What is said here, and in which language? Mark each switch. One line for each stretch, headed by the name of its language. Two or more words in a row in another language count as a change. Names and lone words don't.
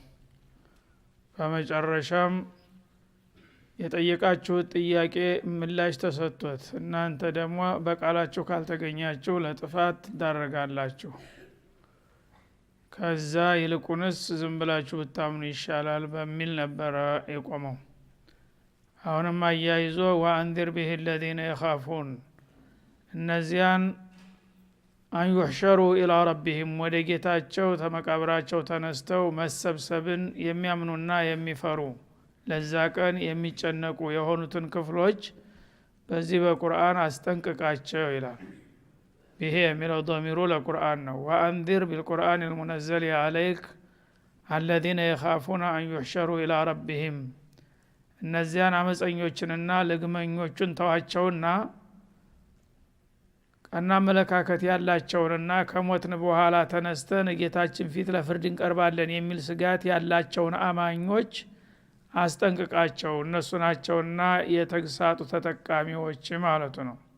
Amharic: በመጨረሻም የጠየቃችሁት ጥያቄ ምላሽ ተሰጥቶት እናንተ ደግሞ በቃላችሁ ካልተገኛችሁ ለጥፋት ትዳረጋላችሁ። ከዛ ይልቁንስ ዝም ብላችሁ ብታምኑ ይሻላል በሚል ነበር የቆመው። አሁንም
Arabic: አያይዞ وأنذر به الذين يخافون እነዚያን أن يحشروا إلى ربهم ወደ
Amharic: ጌታቸው ተመቃብራቸው ተነስተው መሰብሰብን የሚያምኑና የሚፈሩ ለዛ ቀን የሚጨነቁ የሆኑትን ክፍሎች በዚህ በቁርአን አስጠንቅቃቸው ይላል። ይሄ የሚለው ضميሩ ለቁርአን ነው።
Arabic: وأنذر بالقرآن المنزل عليك الذين يخافون أن يحشروا إلى ربهم
Amharic: እነዚያን አመፀኞችንና ለግመኞችን ተዋቸውና ቀና መለካከት ያላቸውንና ከሞትን በኋላ ተነስተን ጌታችን ፊት ለፍርድ እንቀርባለን የሚል ስጋት ያላቸውን አማኞች አስጠንቅቃቸው። እነሱ ናቸውና የተግሳጡ ተጠቃሚዎች ማለት ነው።